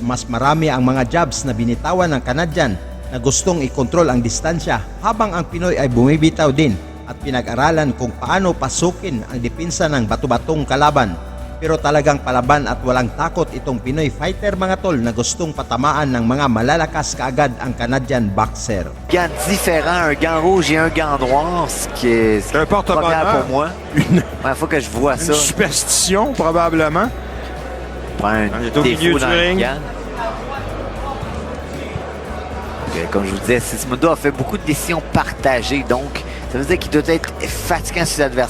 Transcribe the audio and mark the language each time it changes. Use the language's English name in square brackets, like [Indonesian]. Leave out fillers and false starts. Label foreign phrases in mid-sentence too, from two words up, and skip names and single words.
[Filipino] Mas marami ang mga jabs na binitawan ng Canadian na gustong ikontrol ang distansya, habang ang Pinoy ay bumibitaw din at pinag-aralan kung paano pasukin ang depensa ng bato-batong kalaban. Pero talagang palaban at walang takot itong Pinoy fighter mga tol na gustong patamaan ng mga malalakas kaagad ang [English] Canadian boxer. [French] Gants différents, un gant rouge et un gant noir, ce qui est C'est un porte-bonheur pour moi. Une, Première fois que je vois une ça. superstition, probablement. Un On est au milieu défaut du dans le ring. gant. Comme je vous disais, Sismundo a fait beaucoup de décisions partagées, donc ça veut dire qu'il doit être fatigant sur l'adversaire.